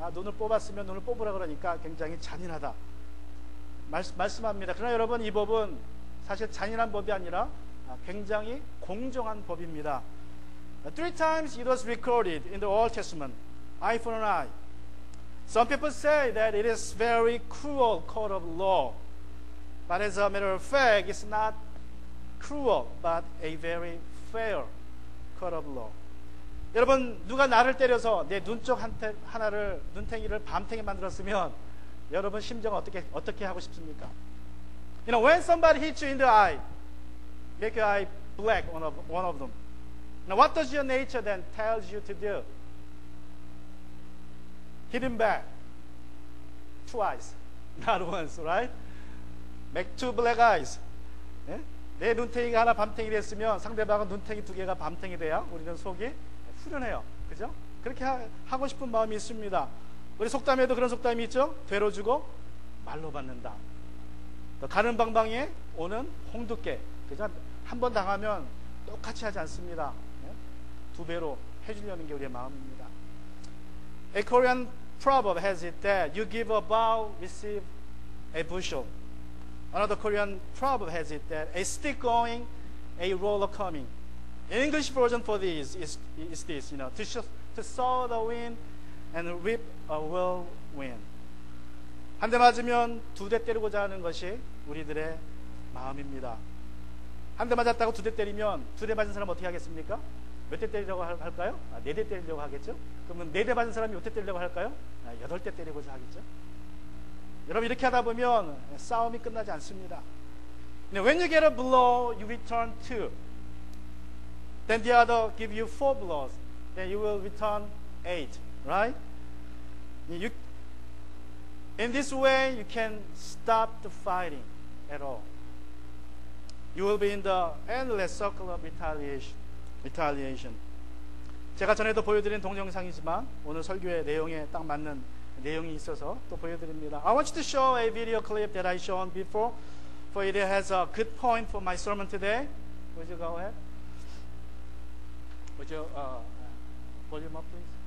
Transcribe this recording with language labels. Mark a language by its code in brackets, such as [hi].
[ko] 눈을 뽑았으면 눈을 뽑으라 그러니까 굉장히 잔인하다 말씀합니다. 그러나 여러분, 이 법은 사실 잔인한 법이 아니라 굉장히 공정한 법입니다. [en] 3 times it was recorded in the Old Testament, eye for an eye. Some people say that it is very cruel code of law, but as a matter of fact, it's not cruel, but a very fair code of law. [ko] 여러분, 누가 나를 때려서 내 눈쪽 하나를, 눈탱이를 밤탱이 만들었으면 여러분 심정 어떻게 하고 싶습니까? [en] When somebody hits you in the eye, make your eye black, one of them. Now, what does your nature then tells you to do? Hit him back twice, not once, right? Make 2 black eyes. 네? [ko] 내 눈탱이가 하나 밤탱이 됐으면 상대방은 눈탱이 2개가 밤탱이 돼야 우리는 속이 후련해요. 그죠? 그렇게 하고 싶은 마음이 있습니다. 우리 속담에도 그런 속담이 있죠? 되로 주고 말로 받는다. 또 가는 방방에 오는 홍두깨. 그죠? 한 번 당하면 똑같이 하지 않습니다. 2배로 해주려는 게 우리의 마음입니다. [en] A Korean proverb has it that you give a bow, receive a bushel. Another Korean proverb has it that a stick going, a roller coming. The English version for this is this, to sow the wind and reap a whirlwind. [ko] 한 대 맞으면 2대 때리고자 하는 것이 우리들의 마음입니다. 한 대 맞았다고 2대 때리면 2대 맞은 사람 어떻게 하겠습니까? 몇 대 때리려고 할까요? 4대 때리려고 하겠죠? 그러면 4대 맞은 사람이 몇 대 때리려고 할까요? 8대 때리고자 하겠죠? 여러분, 이렇게 하다 보면 싸움이 끝나지 않습니다. [en] When you get a blow, you return 2. Then the other give you 4 blows. Then you will return 8. Right? In this way, you can stop the fighting at all. You will be in the endless circle of retaliation. [ko] 제가 전에도 보여드린 동영상이지만 오늘 설교의 내용에 딱 맞는 내용이 있어서 또 보여드립니다. [en] I want you to show a video clip that I shown before, for it has a good point for my sermon today. Would you go ahead? Would you Volume up, please.